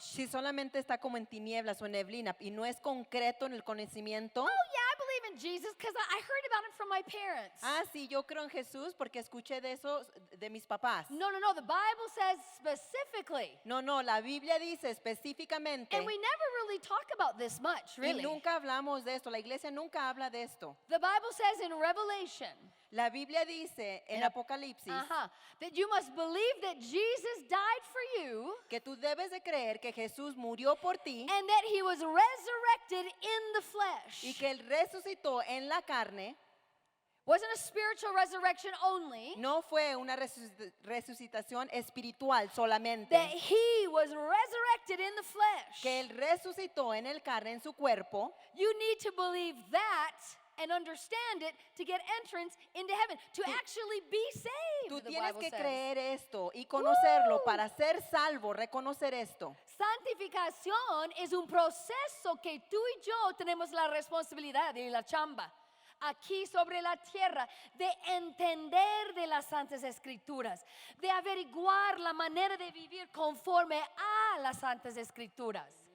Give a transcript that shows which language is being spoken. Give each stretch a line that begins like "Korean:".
Spanish: Si solamente está como en tinieblas o en neblina y no es concreto en el conocimiento.
English: Oh yeah, I believe in in Jesus because I heard about him from my parents.
Spanish: Ah, sí, yo creo en Jesús porque escuché de eso de mis papás. No, no, no.
English: The Bible says specifically.
Spanish: No, no, la Biblia dice específicamente,
English: And we never really talk about this much,
Spanish: y
English: really.
Spanish: nunca hablamos de esto, la iglesia nunca habla de esto.
English: The Bible says in Revelation,
Spanish: La Biblia dice en En Ap- Apocalipsis
English: that you must believe that Jesus died for you
Spanish: que tú debes de creer que Jesús murió por ti
English: and that he was resurrected in the flesh.
Spanish: y que Él resucitó en la carne.
English: Wasn't a spiritual resurrection only,
Spanish: No fue una resucitación espiritual
English: that
Spanish: solamente,
English: he was resurrected in the flesh.
Spanish: que Él resucitó en el carne, en su cuerpo.
English: You need to believe that and understand it to get entrance into heaven, to actually be saved.
Spanish: Tú
English: the
Spanish: tienes
English: Bible
Spanish: que
English: says.
Spanish: creer esto y conocerlo Woo! para ser salvo, reconocer esto. Santificación es un proceso que tú y yo tenemos la responsabilidad y la chamba aquí sobre la tierra de entender de las Santas Escrituras, de averiguar la manera de vivir conforme a las Santas Escrituras.